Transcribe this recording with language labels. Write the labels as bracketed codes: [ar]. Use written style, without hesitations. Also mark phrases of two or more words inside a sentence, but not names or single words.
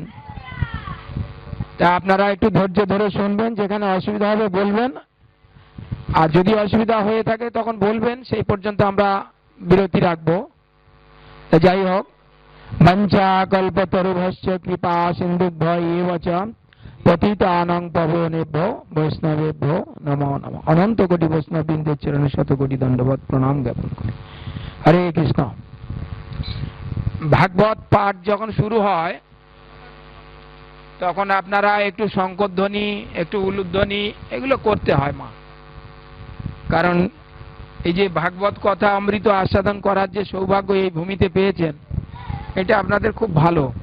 [bn] তা আপনারা একটু ধৈর্য ধরে শুনবেন, যেখানে অসুবিধা হবে বলবেন, আর যদি অসুবিধা হয়ে থাকে তখন বলবেন, সেই পর্যন্ত আমরা বিরতি রাখবো। তা যাই হোক, [sa] মঞ্চা কল্পতরুভশ্চ কৃপা সিন্ধুভ্যঃ এব চ পতিতানাং পাবনেভ্যো বৈষ্ণবেভ্যো নমো নমঃ। [bn] অনন্ত কোটি বৈষ্ণব বৃন্দের চরণে শত কোটি দণ্ডবত প্রণাম জ্ঞাপন করি। হরে কৃষ্ণ। ভাগবত পাঠ যখন শুরু হয় তখন আপনারা একটু শঙ্করধ্বনি, একটু উলুধ্বনি এগুলো করতে হয় মা। কারণ এই যে ভাগবত কথা অমৃত আস্বাদন করার যে সৌভাগ্য এই ভূমিতে পেয়েছেন, এটা আপনাদের খুব ভালো।